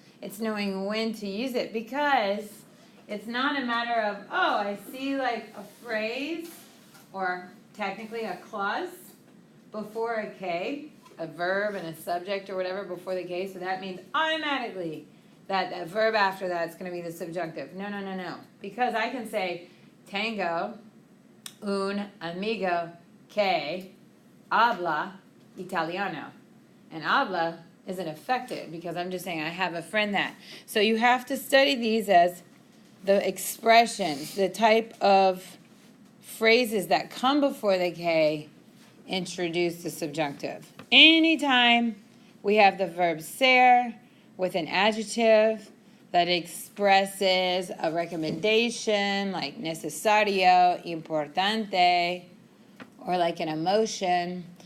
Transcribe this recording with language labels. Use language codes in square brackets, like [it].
[en] It's knowing when to use it because it's not a matter of, oh, I see like a phrase or technically a clause before a K, a verb and a subject or whatever before the K, so that means automatically that verb after that is going to be the subjunctive. No, no, no, no. Because I can say, [es] tengo un amigo que habla italiano. [en] And habla isn't affected because I'm just saying I have a friend that. So you have to study these as the expressions, the type of phrases that come before the K introduce the subjunctive. Anytime we have the verb ser with an adjective that expresses a recommendation like necesario, importante, or like an emotion.